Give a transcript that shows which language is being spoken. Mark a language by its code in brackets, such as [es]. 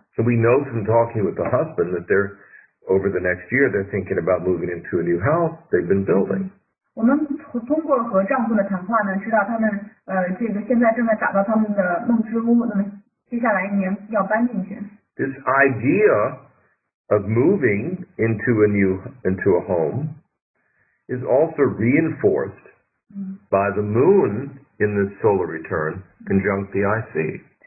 [en] So we know from talking with the husband that they're, over the next year, they're thinking about moving into a new house they've been building. [zh] 我们通过和丈夫的谈话呢，知道他们这个现在正在打造他们的梦之屋，那么接下来1年要搬进去。 [en] This idea of moving into a home is also reinforced by the moon in the solar return conjunct the IC.